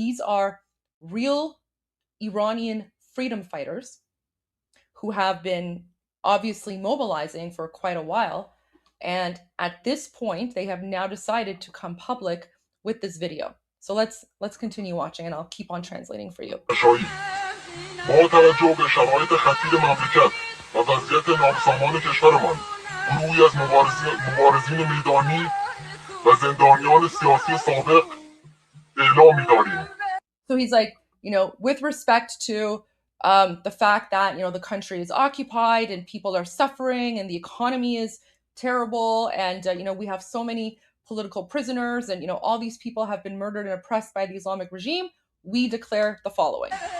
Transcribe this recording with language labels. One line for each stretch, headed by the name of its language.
English: These are real Iranian freedom fighters who have been obviously mobilizing for quite a while. And at this point, they have now decided to come public with this video. So let's continue watching, and I'll keep on translating for you.
Persian: با توجه به شرایط خطیر مملکت و وضعیت نابسامان کشورمان، گروهی از مبارزین میدانی و زندانیان سیاسی سابق اعلام می‌داریم.
English: So he's like, with respect to the fact that, the country is occupied and people are suffering and the economy is terrible, and, we have so many political prisoners, and, all these people have been murdered and oppressed by the Islamic regime, we declare the following.